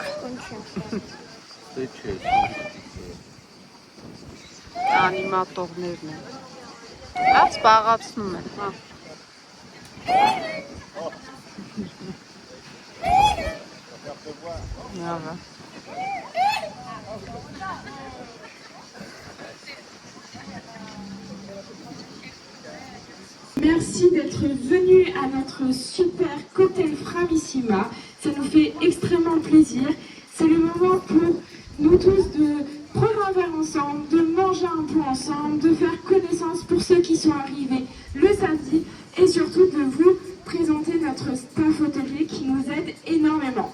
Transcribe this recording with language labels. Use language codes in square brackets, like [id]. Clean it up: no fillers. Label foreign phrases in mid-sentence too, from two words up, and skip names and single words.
[hy] Դե չէ։ Անիմատորներն են։ Դա զբաղացնում են, հա։ Լավ է։ [fr] Merci d'être venu à notre super cocktail Framissima. Ça nous fait extrêmement plaisir. C'est le moment pour nous tous de prendre un verre ensemble, de manger un peu ensemble, de faire connaissance pour ceux qui sont arrivés le samedi et surtout de vous présenter notre staff hôtelier qui nous aide énormément.